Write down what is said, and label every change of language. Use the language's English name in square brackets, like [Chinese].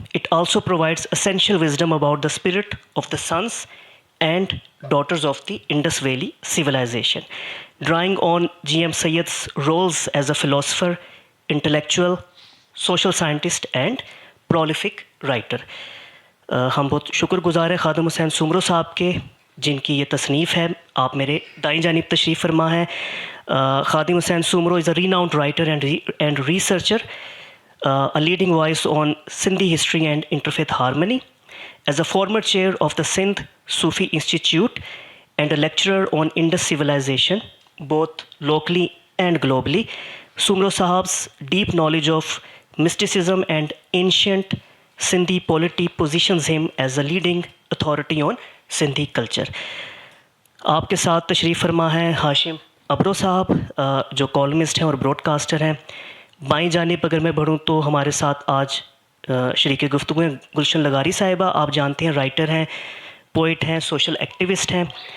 [English] It also provides essential wisdom about the spirit of the sons and daughters of the Indus Valley civilization, drawing on G.M. Sayyid's roles as a philosopher, intellectual, social scientist and prolific writer. [Hindi] हम बहुत शुक्रगुजार हैं खादिम हुसैन सुमरो साहब के जिनकी ये तसनीफ़ है. आप मेरे दाईं जानिब तशरीफ़ फरमा है. [English] Khadim Hussain Soomro is a renowned writer and researcher, a leading voice on Sindhi history and interfaith harmony. As a former chair of the Sindh Sufi Institute and a lecturer on Indus civilization, both locally and globally, Sumro Sahab's deep knowledge of mysticism and ancient Sindhi polity positions him as a leading authority on Sindhi culture. [Hindi] आपके साथ तशरीफ़ फरमा हैं हाशिम अब्रो साहब जो columnist हैं और broadcaster हैं. बाईं जानिब अगर मैं बढ़ूँ तो हमारे साथ आज शरीक गुफ्तगू हैं गुलशन लगारी साहिबा. आप जानते हैं राइटर हैं, पोइट हैं, सोशल एक्टिविस्ट हैं.